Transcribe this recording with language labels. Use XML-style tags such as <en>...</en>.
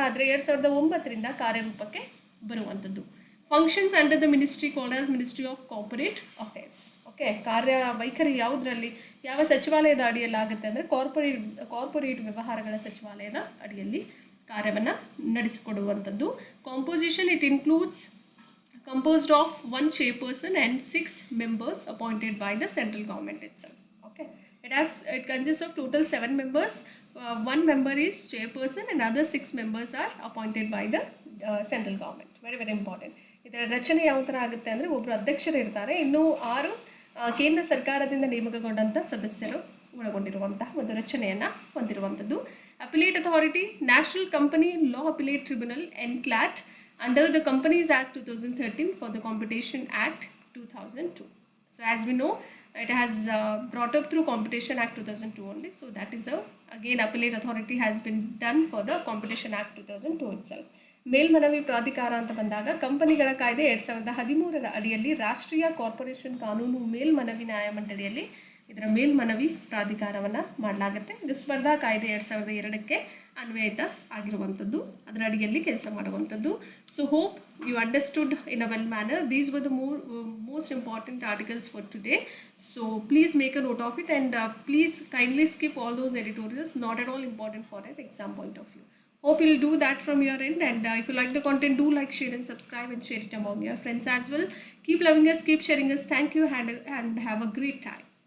<kn>ಆದರೆ 2009ರಿಂದ ಕಾರ್ಯರೂಪಕ್ಕೆ ಬರುವಂಥದ್ದು.</kn> <en>Functions under the ministry called as ministry of corporate affairs.</en> <kn>Okay, ಕಾರ್ಯವೈಖರಿ ಯಾವುದರಲ್ಲಿ, ಯಾವ ಸಚಿವಾಲಯದ ಅಡಿಯಲ್ಲಿ ಆಗುತ್ತೆ ಅಂದರೆ ಕಾರ್ಪೊರೇಟ್ ವ್ಯವಹಾರಗಳ ಸಚಿವಾಲಯದ ಅಡಿಯಲ್ಲಿ ಕಾರ್ಯವನ್ನು ನಡೆಸಿಕೊಡುವಂಥದ್ದು.</kn> <en>Composition it includes composed of one chairperson and 6 members appointed by the central government itself. Okay, It consists of total 7 members. One member is chairperson and other 6 members are appointed by the central government. Very very important.</en> <kn>ಇದರ ರಚನೆ ಯಾವ ಥರ ಆಗುತ್ತೆ ಅಂದರೆ ಒಬ್ಬರು ಅಧ್ಯಕ್ಷರು ಇರ್ತಾರೆ, ಇನ್ನೂ 6 ಕೇಂದ್ರ ಸರ್ಕಾರದಿಂದ ನೇಮಕಗೊಂಡಂಥ ಸದಸ್ಯರು ಒಳಗೊಂಡಿರುವಂತಹ ಒಂದು ರಚನೆಯನ್ನು ಹೊಂದಿರುವಂಥದ್ದು.</kn> <en>Appellate authority, national company law appellate tribunal NCLAT under the companies act 2013 for the competition act 2002. So as we know, it has brought up through Competition Act 2002 only. So that is again appellate authority has been done for the Competition Act 2002 itself.</en> <kn>ಮೇಲ್ಮನವಿ ಪ್ರಾಧಿಕಾರ ಅಂತ ಬಂದಾಗ ಕಂಪನಿಗಳ ಕಾಯ್ದೆ 2013 ಅಡಿಯಲ್ಲಿ ರಾಷ್ಟ್ರೀಯ corporation ಕಾನೂನು ಮೇಲ್ಮನವಿ ನ್ಯಾಯಮಂಡಳಿಯಲ್ಲಿ ಇದರ ಮೇಲ್ಮನವಿ ಪ್ರಾಧಿಕಾರವನ್ನು ಮಾಡಲಾಗುತ್ತೆ. ಇದು ಸ್ಪರ್ಧಾ ಕಾಯ್ದೆ 2002ಕ್ಕೆ ಅನ್ವಯಿತ ಆಗಿರುವಂಥದ್ದು, ಅದರ ಅಡಿಯಲ್ಲಿ ಕೆಲಸ ಮಾಡುವಂಥದ್ದು.</kn> <en>So hope you understood in a well manner. These were the most important articles for today. So please make a note of it and please kindly skip all those editorials, not at all important for an exam point of view. Hope you'll do that from your end, and if you like the content, do like, share and subscribe and share it among your friends as well. Keep loving us, keep sharing us. Thank you and have a great time.</en>